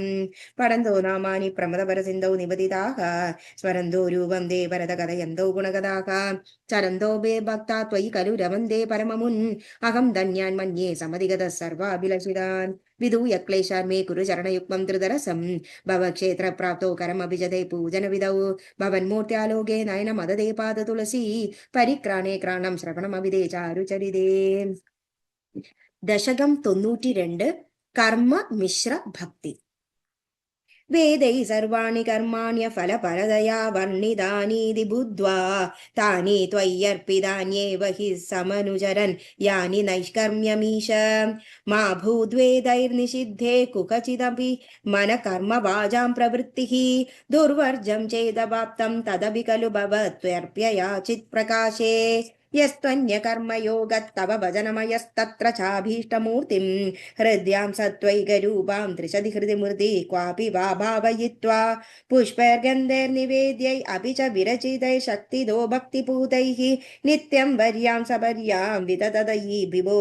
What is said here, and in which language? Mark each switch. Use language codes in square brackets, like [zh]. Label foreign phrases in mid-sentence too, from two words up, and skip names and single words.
[sa] परन्दो नामानि प्रमदपरसिन्धौ निबदिताः स्मरन्दो रूपं दे वरदकथयन्तौ गुणगदाः चरन्दो बे भक्ता त्वयि खलु रमन्दे परममुन् अहं धन्यान्मन्ये समधिगतः सर्वाभिलषितान् विधूय क्लेशान् मे कुरु चरणयुग्मं त्रिदरसं भवक्षेत्रप्राप्तौ करमभिजते पूजनविधौ भवन्मूर्त्यालोके नयनमददे पादतुलसी പരിക്രാണേ ക്രാണം ശ്രവണമവിതേ ചാരുചരിതേ. [ml] ദശകം 92. കർമ്മ മിശ്ര ഭക്തി. [sa] വേദൈ സർവാണി കർമാണ്യഫലപരതയാ വർണ്ണിതാനീതി ബുദ്ധ്വാ താനി ത്വയ്യർപ്പിതാന്യേവ ഹി സമനുചരൻ യാനി നൈഷ്കർമ്യമീശ മാ ഭൂദ്വേദൈർനിഷിദ്ധേ കുകചിദപി മനകർമ്മ വാചാം പ്രവൃത്തിഃ ദുർവർജം ചേദവാപ്തം തദപി खलु ഭവത്വർപ്യയാചിത് പ്രകാശേ यस्त्वन्यकर्मयोगत्तव भजनमयस्तत्र चाभीष्टमूर्तिं हृद्यां सत्त्वैकरूपां त्रिशदि हृदि मूर्ति क्वापि वा भावयित्वा पुष्पैर्गन्धैर्निवेद्यै अपि च विरचितैः शक्तिदो भक्तिपूतैः नित्यं वर्यां सवर्यां विदधदयि विभो